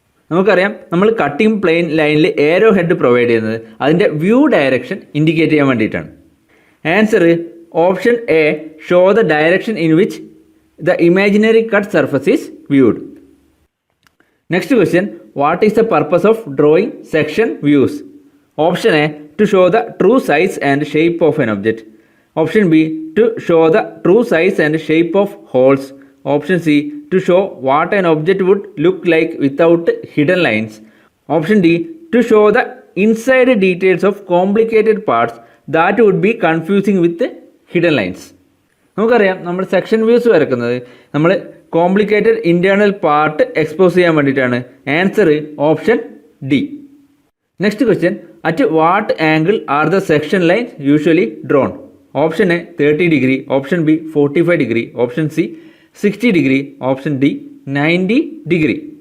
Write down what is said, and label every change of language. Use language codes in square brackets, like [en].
[ml] നമുക്കറിയാം നമ്മൾ cutting plain ലൈനിൽ ഏരോ ഹെഡ് പ്രൊവൈഡ് ചെയ്യുന്നത് അതിൻ്റെ വ്യൂ ഡയറക്ഷൻ ഇൻഡിക്കേറ്റ് ചെയ്യാൻ വേണ്ടിയിട്ടാണ്. [en] Answer option A show the direction in which the imaginary cut surface is viewed. Next question, what is the purpose of drawing section views? Option A to show the true size and shape of an object, option B to show the true size and shape of holes, option C to show what an object would look like without hidden lines, option D to show the inside details of complicated parts that would be confusing with hidden lines. [ml] നമുക്കറിയാം നമ്മൾ section views വരക്കുന്നത് നമ്മൾ complicated internal part expose ചെയ്യാൻ വേണ്ടിയിട്ടാണ്. [en] Answer option D. Next question, at what angle are the section lines usually drawn? Option A 30 degree, option B 45 degree, option C 60 degree, option D 90 degree.